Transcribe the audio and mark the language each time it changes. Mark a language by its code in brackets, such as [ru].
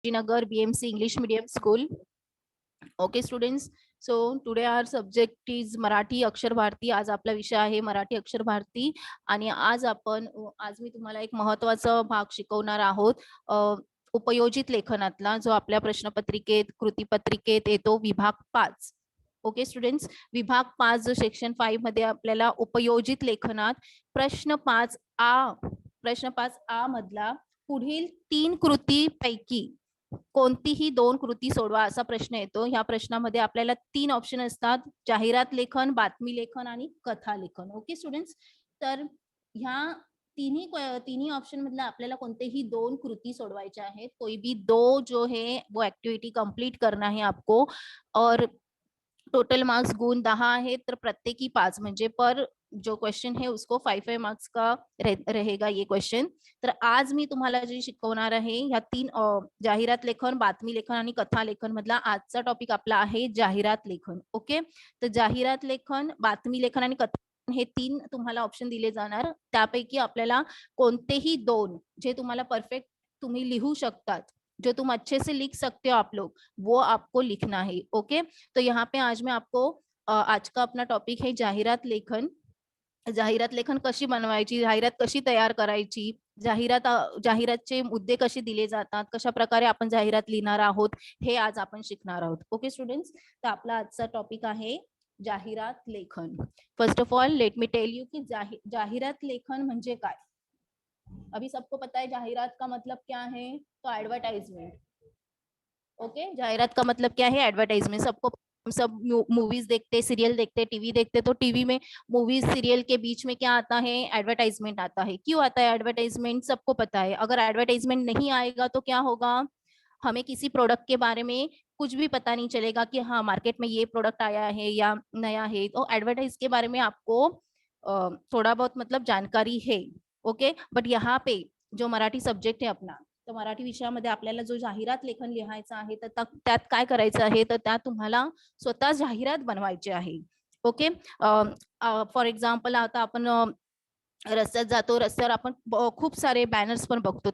[en] Nagar BMC English Medium School. Okay students, so today our subject is Marathi Akshar Bharati. [mr] आज आपला विषय आहे मराठी अक्षर भारती आणि आज मी तुम्हाला एक महत्त्वाचा भाग शिकवणार आहोत उपयोजित लेखनातला, जो आपल्या प्रश्नपत्रिकेत कृतीपत्रिकेत येतो, विभाग 5. ओके स्टुडंट्स, विभाग 5 जो सेक्शन 5 मध्ये आपल्याला उपयोजित लेखनात प्रश्न 5A मधला पुढील 3 कृतीपैकी कोणतीही 2 कृती सोडवा असा प्रश्न येतो. ह्या प्रश्नामध्ये आपल्याला 3 ऑप्शन असतात: जाहिरात लेखन, बातमी लेखन आणि कथा लेखन. ओके स्टुडंट्स, तर ह्या तीनही ऑप्शन मधला आपल्याला कोणतेही 2 कृती सोडवायच्या आहेत. [hi] कोई भी 2 जो है वो एक्टिविटी कंप्लीट करना है आपको और टोटल मार्क्स [mr] गुण 10 आहेत, तर प्रत्येकी 5 म्हणजे [hi] पर जो क्वेश्चन है उसको 5 मार्क्स का रहेगा ये क्वेश्चन. [mr] तर आज मी तुम्हाला जे शिकवणार आहे ह्या 3 जाहिरात लेखन, बातमी लेखन आणि कथा लेखन मधला आजचा टॉपिक आपला आहे जाहिरात लेखन. ओके, तर जाहिरात लेखन, बातमी लेखन आणि कथा हे 3 तुम्हाला ऑप्शन दिले जाणार. त्यापैकी आपल्याला कोणतेही 2 जे तुम्हाला परफेक्ट तुम्ही लिहू शकतात, [hi] जो तुम अच्छे से लिख सकते हो आप लोग, वो आपको लिखना है. ओके, तो यहाँ पे आज मैं आपको आज का अपना टॉपिक है जाहिरात लेखन. [mr] जाहिरात लेखन कशी बनवायची, जाहिरात कशी तयार करायची, जाहिरातचे मुद्दे कसे दिले जातात, कशा प्रकारे आपण जाहिरात लिहिणार आहोत, हे आज आपण शिकणार आहोत. ओके स्टुडंट्स, तर आपला आजचा टॉपिक आहे जाहिरात लेखन. [en] first of all let me tell you की [mr] जाहिरात लेखन म्हणजे काय. [hi] अभी सबको पता है जाहिरात का मतलब क्या है, तो एडवर्टाइजमेंट. ओके, जाहिरात का मतलब क्या है, एडवर्टाइजमेंट. सबको सब मूवीज देखते, सीरियल देखते, टीवी देखते, तो टीवी में मूवीज सीरियल के बीच में क्या आता है, एडवर्टाइजमेंट आता है. क्यों आता है एडवर्टाइजमेंट, सबको पता है. अगर एडवर्टाइजमेंट नहीं आएगा तो क्या होगा, हमें किसी प्रोडक्ट के बारे में कुछ भी पता नहीं चलेगा कि हाँ मार्केट में ये प्रोडक्ट आया है या नया है. तो एडवर्टाइज के बारे में आपको थोड़ा बहुत मतलब जानकारी है. [mr] ओके, बट [hi] यहाँ पे जो मराठी सब्जेक्ट है अपना, [mr] तर मराठी विषयामध्ये आपल्याला जो जाहिरात लेखन लिहायचं आहे, तर त्यात काय करायचं आहे, तर त्यात तुम्हाला स्वतः जाहिरात बनवायची आहे. ओके, फॉर एक्झाम्पल आता आपण रस्त्यात जातो, रस्त्यावर आपण खूप सारे बॅनर्स पण बघतो.